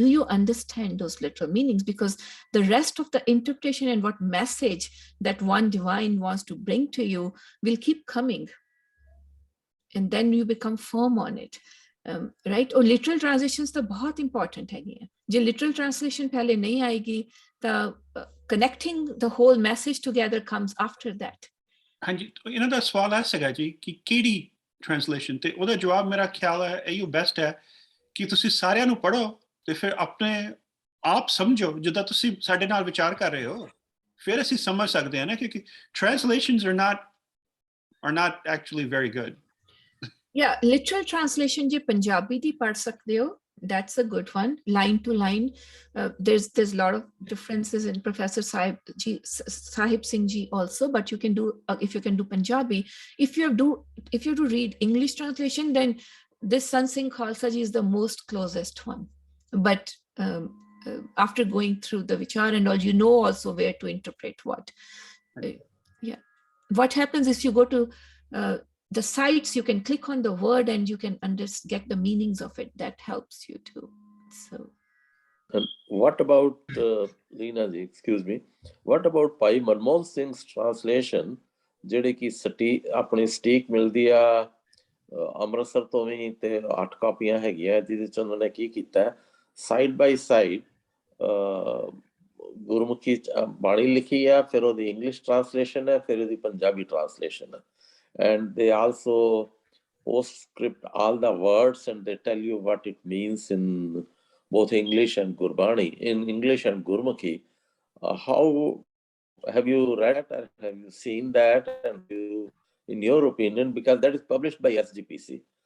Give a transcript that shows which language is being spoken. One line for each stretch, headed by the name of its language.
English: Do you understand those literal meanings? Because the rest of the interpretation and what message that one divine wants to bring to you will keep coming. And then you become firm on it. Right? Or literal translations
Hindi: तो बहुत important है ये. जो literal translation पहले नहीं आएगी,
English: the connecting the whole message together comes after that.
Punjabi: हाँ जी, तो ਇਹਨਾਂ ਦਾ ਸਵਾਲ ਹੈ ਸੀਗਾ ਜੀ ਕਿ ਕਿਹੜੀ translation, ਤੇ ਉਹਦਾ ਜਵਾਬ ਮੇਰਾ ਖਿਆਲ ਹੈ ਇਹੋ ਬੈਸਟ ਹੈ ਕਿ ਤੁਸੀਂ ਸਾਰਿਆਂ ਨੂੰ ਪੜੋ ਤੇ ਫਿਰ ਆਪਣੇ ਆਪ ਸਮਝੋ ਜਿੱਦਾਂ ਤੁਸੀਂ ਸਾਡੇ ਨਾਲ ਵਿਚਾਰ ਕਰ ਰਹੇ ਹੋ, ਫਿਰ ਅਸੀਂ ਸਮਝ ਸਕਦੇ ਹਾਂ ਨਾ, ਕਿਉਂਕਿ
English: translations are not actually very good. Yeah, literal translation
Punjabi: je Punjabi di pad sakde ho,
English: that's a good one, line to line. There's a lot of differences in Professor Sahib Singh ji also, but you can do if you can do Punjabi. If you have to read English translation, then this Sant Singh Khalsa ji is the most closest one. But after going through the vichar and all, you know also where to interpret what. Yeah, what happens if you go to the sites, you can click on the word and you can get the meanings of it. That helps you too. So, what about Leena ji? Excuse me. What about Bhai Manmohan Singh's translation?
Punjabi: ਜਿਹੜੇ ਕਿ ਆਪਣੀ ਸਟੀਕ ਮਿਲਦੀ ਆ ਅੰਮ੍ਰਿਤਸਰ ਤੋਂ ਵੀ ਤੇ 8 ਕਾਪੀਆਂ ਹੈਗੀਆਂ, ਜਿਹਦੇ ਚ ਉਹਨਾਂ ਨੇ ਕੀ ਕੀਤਾ, ਸਾਈਡ ਬਾਈ ਸਾਈਡ ਗੁਰਮੁਖੀ ਬਾਣੀ ਲਿਖੀ ਆ, ਫਿਰ ਉਹਦੀ ਇੰਗਲਿਸ਼ ਟ੍ਰਾਂਸਲੇਸ਼ਨ ਹੈ, ਫਿਰ ਉਹਦੀ ਪੰਜਾਬੀ ਟ੍ਰਾਂਸਲੇਸ਼ਨ ਹੈ.
English: And they also postscript all the words and they tell you what it means in both English and Gurbani, in English and Gurmukhi. How have you read or have you seen that? And in your opinion, because that is published by SGPC.